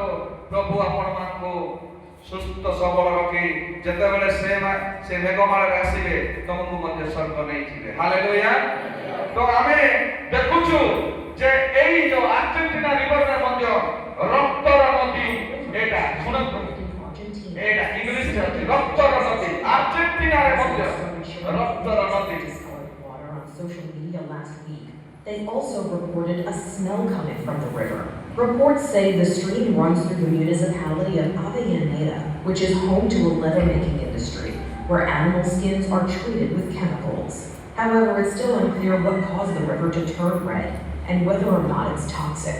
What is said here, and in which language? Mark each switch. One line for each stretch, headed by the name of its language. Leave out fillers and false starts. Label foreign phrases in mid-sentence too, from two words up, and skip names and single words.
Odia: ପ୍ରଭୁ ଆପଣମାନଙ୍କୁ ସୁସ୍ଥ ସବଳ ରଖି ଯେତେବେଳେ ସେ ମେଘମାଳରେ ଆସିବେ ତମକୁ ମଧ୍ୟ ସ୍ୱର୍ଗ ନେଇଯିବେ। ହାଲେଲୁୟା। ତ ଆମେ ଦେଖୁଛୁ ଯେ ଏଇ ଯୋଉ ଆର୍ଜେଣ୍ଟିନା ରିଭରରେ ମଧ୍ୟ ରକ୍ତର ନଦୀ, ଏଇଟା ଶୁଣନ୍ତୁ, ଏଇଟା ଇଂଲିଶରେ ଅଛି ରକ୍ତର ନଦୀ। ଆର୍ଜେଣ୍ଟିନାରେ ମଧ୍ୟ ରକ୍ତର ନଦୀ।
English: Social media last week, they also reported a smell coming from the river. Reports say the stream runs through the municipality of Avellaneda, which is home to a leather-making industry, where animal skins are treated with chemicals. However, it's still unclear what caused the river to turn red and whether or not it's toxic.